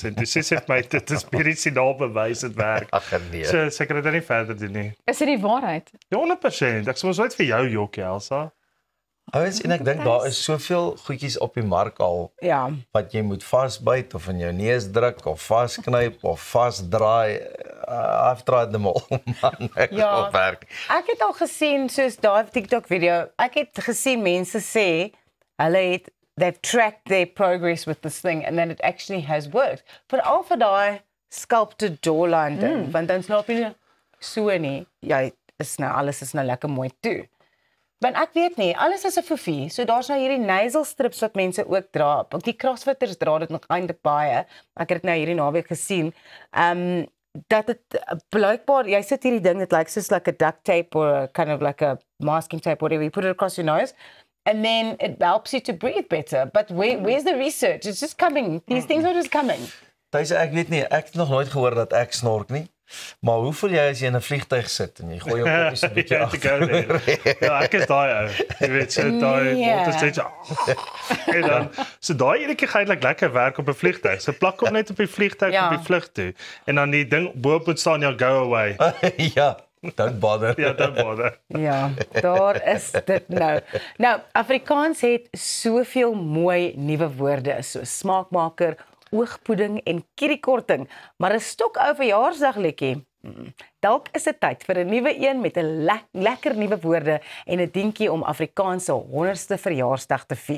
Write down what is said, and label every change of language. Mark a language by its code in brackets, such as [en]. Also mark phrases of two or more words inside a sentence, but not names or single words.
[af] En dis sê my dit is medisinaal bewys dit werk. Ag nee. So ek kan dit nie verder doen nie. is dit die waarheid. Ja, 100%. Ek sê mos nooit vir jou jokkie, Elsa. Ouens, en ek dink daar is soveel goedjies op die mark al Ja. wat jy moet vasbyt of in jou neus druk of vasknyp of vasdraai. [en] I've tried them all. [af] Man, ek Ja. wil werk. Ek het al gesien soos daai TikTok video. Ek het gesien mense sê hulle [en] they've tracked their progress with this thing and then it actually has worked. [af] Veral vir daai [en] sculpted jawline [af] ding, want dan slaap jy nie so nie. Jy is nou alles is nou lekker mooi toe. Want ek weet nie, alles is 'n fofie. So daar's nou hierdie [en] nasal strips [af] wat mense ook dra. Ook die crossfitters dra dit nog eintlik baie. Ek het dit nou hierdie naweek gesien. Dat dit blykbaar jy sit hierdie ding, dit lyk soos [en] like a duct tape or a kind of like a masking tape, whatever. You put it across your nose and then it helps you to breathe better. But where's the research? It's just coming. These things are just coming. [af] Tuis ek weet nie, ek het nog nooit gehoor dat ek snork nie. Maar hoe voel jy as jy in 'n vliegtuig sit en jy gooi jou kopie so 'n bietjie agter? Ja, ek is daai ou. Jy weet, so daai Nee. wat is dit? En dan so daai enetjie gaan eintlik lekker werk op 'n vliegtuig. So plak hom net op die vliegtuig Ja. op die vlug toe. En dan die ding bo-op moet staan, ja, [en] go away. Ja, don't bother. [af] Ja, dan bother. Ja, daar is dit nou. Nou, Afrikaans het soveel mooi nuwe woorde soos smaakmaker, oogpoeding en kieriekorting, maar 'n stokou verjaarsdagliedjie. Dalk is dit tyd vir 'n nuwe een met 'n lekker nuwe woorde en 'n dingetjie om Afrikaans se 100ste verjaarsdag te vier.